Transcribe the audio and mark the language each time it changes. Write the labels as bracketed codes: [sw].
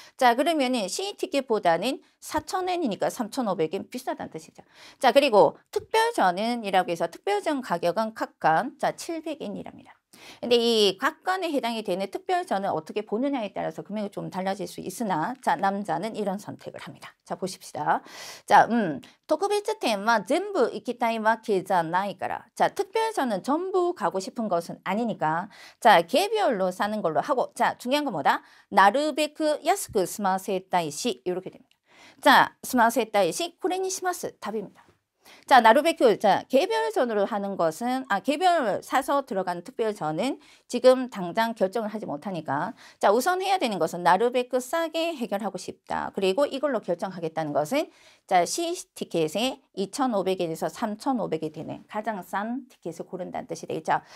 [ko] 자, 그러면은 C 티켓보다는 4,000엔이니까 3,500엔 비싸다는 뜻이죠. 자, 그리고 특별전이라고 해서 특별전 가격은 각각 자 700엔이랍니다. 근데 이 각관에 해당이 되는 특별전을 어떻게 보느냐에 따라서 금액이 좀 달라질 수 있으나 자 남자는 이런 선택을 합니다. 자 보십시다. [ja] 자, 特別展は全部行きたいわけじゃないから. [ko] 자, 특별전은 전부 가고 싶은 것은 아니니까 자 개별로 사는 걸로 하고 자 중요한 건 뭐다? [ja] なるべく安く済ませたいし [ko] 이렇게 됩니다.자, [ja] 済ませたいしこれにします 답입니다. [ko] 자, 나루베큐. 자, 개별전으로 하는 것은, 개별 사서 들어가는 특별전은 지금 당장 결정을 하지 못하니까. 자, 우선 해야 되는 것은 나루베큐 싸게 해결하고 싶다. 그리고 이걸로 결정하겠다는 것은, 자, C 티켓에 2,500엔에서 3,500이 되는 가장 싼 티켓을 고른다는 뜻이 되겠죠.